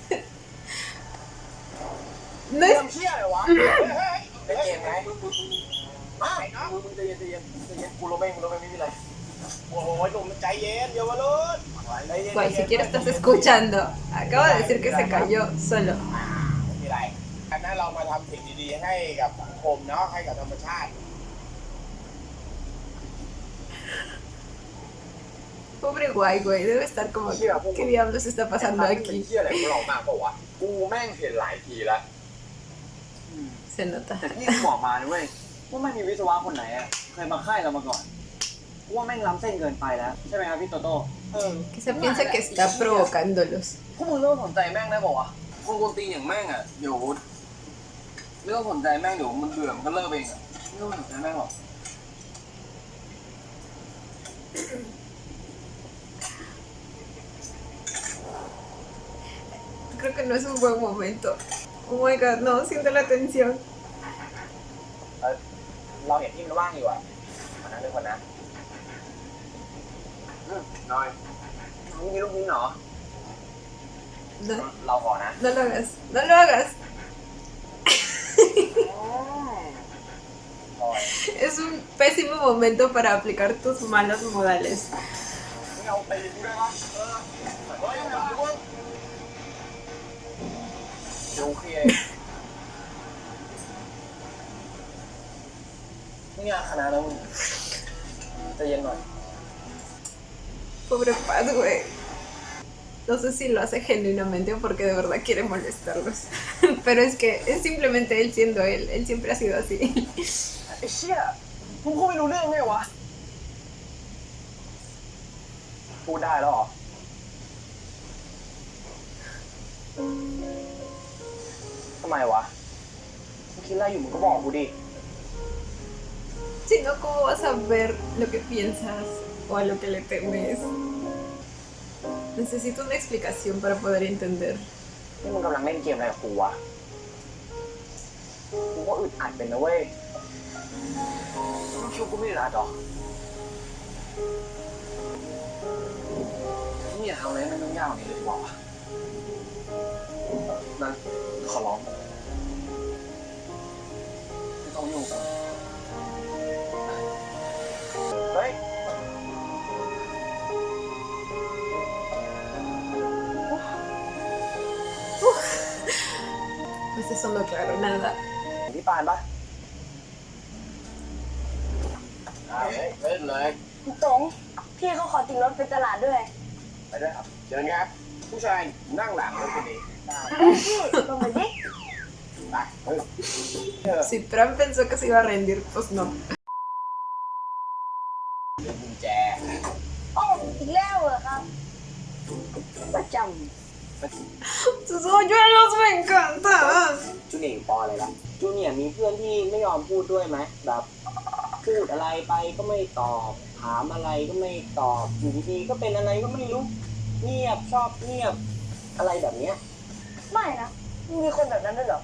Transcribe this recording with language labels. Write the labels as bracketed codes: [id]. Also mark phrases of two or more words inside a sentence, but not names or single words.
[es] No [th] เรื่ [es] es [th] องเชี่ยเลยวะเฮ้ย เล่นเกมไง มาไอ้น้อง มึงใจเย็นกูรู้ไม่มีอะไร โอ้โหหนุ่มใจเย็นเยาวรุ่น [es] Guay, siquiera estás escuchando. Acabo de decir que se cayó solo. [th] ไม่มีไรอันนั้นเรามาทำสิ่งดีๆให้กับสังคมเนาะให้กับธรรมชาติ [es] Pobre guay, güey. Debe estar como, ¿qué diablos está pasando [th] เป็น [es] aquí? [th] เหี้ยอะไรของเรามากเปล่าวะกูแม่งเห็นหลายทีแล้ว [es] Se nota. [th] แต่ที่กูบอกมานะเว้ยว่าไม่มีวิศวะคนไหนอ่ะเคยมาค่ายเรามาก่อนกูว่าแม่งล้ำเส้นเกินไปแล้วใช่ไหมครับพี่โตโต้ [es] Que se piensa que está provocándolos. [th] พวกมึงเลิกสนใจแม่งได้ป่าวะคนกวนตีนอย่างแม่งอ่ะเดี๋ยวเลิกสนใจแม่งเดี๋ยวมันเบื่อมันก็เลิกเองอ่ะไม่ต้องสนใจแม่งหรอก [es] Creo que no es un buen momento. [en] Oh my god, [es] no, siento la tensión. [th] เราเห็นที่มันว่างอยู่อ่ะคนนั้นเป็นคนนั้น น้อย น้องมีลูกนี้เหรอ [es] No, [th] เราขอนะ [es] no lo hagas, no lo hagas. Es un pésimo momento para aplicar tus malos modales. [th] ไม่เอาตีกูได้ปะเฮ้ยไม่เอากูเดี๋ยวเคลียร์นี่งานคณะแล้วมึงใจเย็นหน่อย [es] Pobre Pat, güey. No sé si lo hace genuinamente o porque de verdad quiere molestarlos. Pero es que es simplemente él siendo él. Él siempre ha sido así. [th] ไอ้เชี่ยมึงพูดไม่รู้เรื่องไงวะพูดได้แล้วเหรอทำไมวะมึงคิดอะไรอยู่มึงก็บอกกูดิ [es] Si no, ¿cómo vas a ver lo que piensas o a lo que le temes? Necesito una explicación para poder entender. [th] นี่มึงกำลังเล่นเกมอะไรกับกูวะกูก็อึดอัดเป็นนะเว้ยมึงคิดว่ากูไม่อึดอัดหรอนี่อย่าทำอะไรให้มันต้องยากกว่านี้เลยดีกว่าวะนั่นขอร้องไม่ต้องยุ่งกันเฮ้ย [es] Pues eso no aclaró nada. [th] พี่ปานปะ เล่นเลย ตรงพี่เขาขอติดรถไปตลาดด้วย ไปด้วยครับเชิญครับ ผู้ชายนั่งหลังรถคันนี้ ลงไปดิ ไปเฮ้ย [es] Si Pram pensó que se iba a rendir, pues no. [th] เรื่องกุญแจ โอ้อีกแล้วเหรอครับ ประจ [es] Sus hoyuelos me encantan. [th] จูเนียร์อยู่ปออะไรล่ะจูเนียร์มีเพื่อนที่ไม่ยอมพูดด้วยไหมแบบพูดอะไรไปก็ไม่ตอบ ถามอะไรก็ไม่ตอบอยู่ดีๆก็เป็นอะไรก็ไม่รู้เงียบชอบเงียบอะไรแบบเนี้ย ำไม่นะ มีคนแบบนั้นด้วยเหรอ